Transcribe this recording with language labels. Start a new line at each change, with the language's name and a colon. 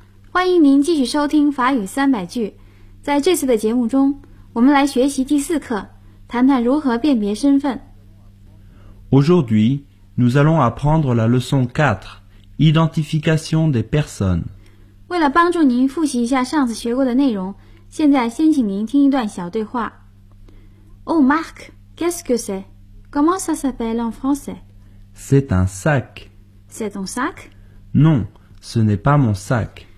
Chinese: 欢迎您继续收听法语三百句。在这次的节目中，我们来学习第四课，谈谈如何辨别身份。
French: Aujourd'hui, nous allons apprendre la leçon 4, identification des personnes.
Chinese: 为了帮助您复习一下上次学过的内容，现在先请您听一段小对话。
French: Oh Marc, qu'est-ce que c'est? Comment ça s'appelle en français? C'est un sac. C'est ton sac? Non, ce n'est pas mon sac.